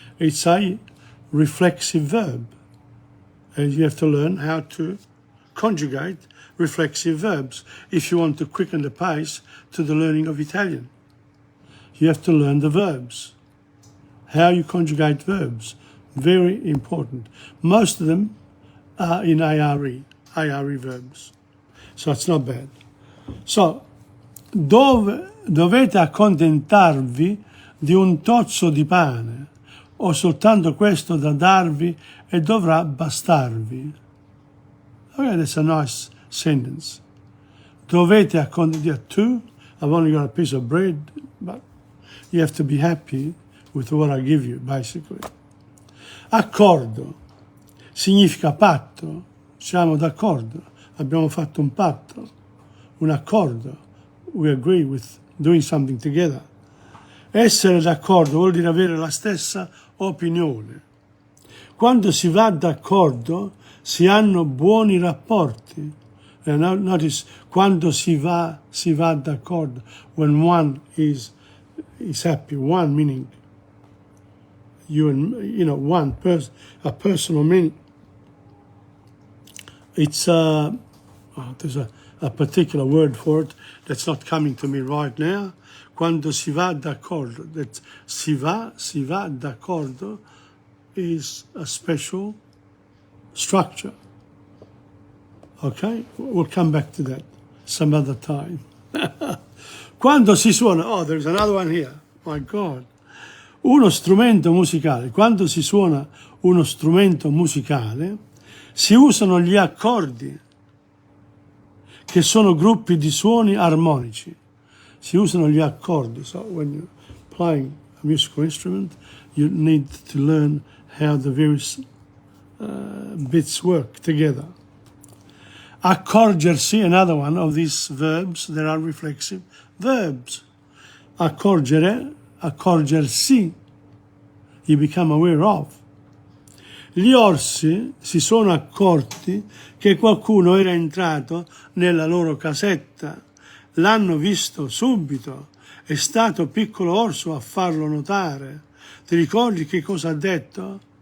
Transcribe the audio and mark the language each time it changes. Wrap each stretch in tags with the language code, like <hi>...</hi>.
<en>It's a reflexive verb. And you have to learn how to conjugate reflexive verbs if you want to quicken the pace to the learning of Italian. You have to learn the verbs, how you conjugate verbs. Very important. Most of them are in IRE verbs. So it's not bad.</en> <it>So, dovete accontentarvi di un tozzo di pane, ho soltanto questo da darvi e dovrà bastarvi.</it> <en>Okay, that's a nice sentence.</en> <it>Dovete accontentarvi</it> <en>to, I've only got a piece of bread, but you have to be happy with what I give you, basically.</en> <it>Accordo significa patto, siamo d'accordo, abbiamo fatto un patto, un accordo.</it> <en>We agree with doing something together.</en> <it>Essere d'accordo vuol dire avere la stessa opinione. Quando si va d'accordo si hanno buoni rapporti.</it> <en>And notice,</en> <it>quando si va d'accordo.</it> <en>When one is happy, one meaning you and, one person, a personal meaning. It's there's a particular word for it that's not coming to me right now.</en> <it>Quando si va d'accordo,</it> <en>that si va d'accordo is a special structure. Okay? We'll come back to that some other time.</en> <it>Quando si suona,</it> <en>oh, there's another one here. My God.</en> <it>Uno strumento musicale. Quando si suona uno strumento musicale, si usano gli accordi, che sono gruppi di suoni armonici. Si usano gli accordi.</it> <en>So when you're playing a musical instrument, you need to learn how the various bits work together. Accorgersi, another one of these verbs, there are reflexive verbs. Accorgere, accorgersi, you become aware of.</en> <it>Gli orsi si sono accorti che qualcuno era entrato nella loro casetta. L'hanno visto subito. È stato Piccolo Orso a farlo notare. Ti ricordi che cosa ha detto?</it>